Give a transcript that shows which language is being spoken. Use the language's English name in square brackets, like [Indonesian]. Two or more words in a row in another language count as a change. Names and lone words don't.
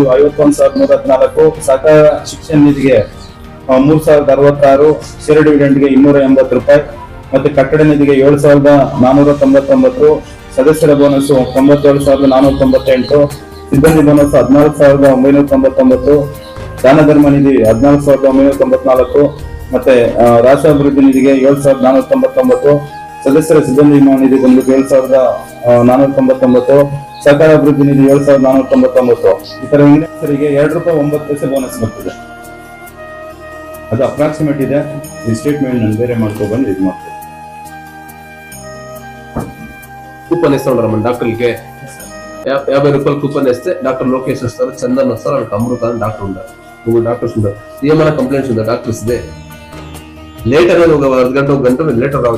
[Kannada] 51,114, ಸಹಕಾರ ಶಿಕ್ಷಣ ನಿಧಿಗೆ 3,066, ಷೇರು ಡಿವಿಡೆಂಡ್ಗೆ 280 ರೂಪಾಯಿ, ಮತ್ತೆ ಕಟ್ಟಡ ನಿಧಿಗೆ 7,499, ಸದಸ್ಯರ ಬೋನಸ್ 97,498, ಸಿಬ್ಬಂದಿ ಬೋನಸ್ 14,999, ದಾನ ಧರ್ಮ ನಿಧಿ 14,994, ಮತ್ತೆ ರಾಷ್ಟ್ರಾಭಿವೃದ್ಧಿ ನಿಧಿಗೆ 7,499, ಸದಸ್ಯರ ಸಿಬ್ಬಂದಿ ನಿಧಿ ಬಂದು 7,499, ಸಹಕಾರ ಅಭಿವೃದ್ಧಿ ನಿಧಿ 7,499. ಈ ತರ ಇಂಜಿನಿಯರ್ಸ್ಗೆ 2 ರೂಪಾಯಿ 9 ಪೈಸೆ ಬೋನಸ್ ಬರ್ತದೆ. ಅದು ಅಪ್ರಾಕ್ಸಿಮೇಟ್ ಇದೆ. ಈ ಸ್ಟೇಟ್ಮೆಂಟ್ ನಾನು ಬೇರೆ ಮಾಡ್ಕೊಬಂದು ಇದು ಮಾಡ್ತೀನಿ. [Telugu] కూపన్ ఇస్తాం డాక్టర్లకి 50 రూపాయలు కూపన్ వేస్తే డాక్టర్ లోకేష్ వస్తారు, చందన్ వస్తారు, వాళ్ళకి అమృత అని డాక్టర్ ఉంటారు, 3 డాక్టర్స్ ఉంటారు. ఏమైనా కంప్లైంట్స్ ఉందా డాక్టర్స్ దే లేట్ అనేది ఒక అర్ధగంట 1 గంట లేటర్ రావచ్చు.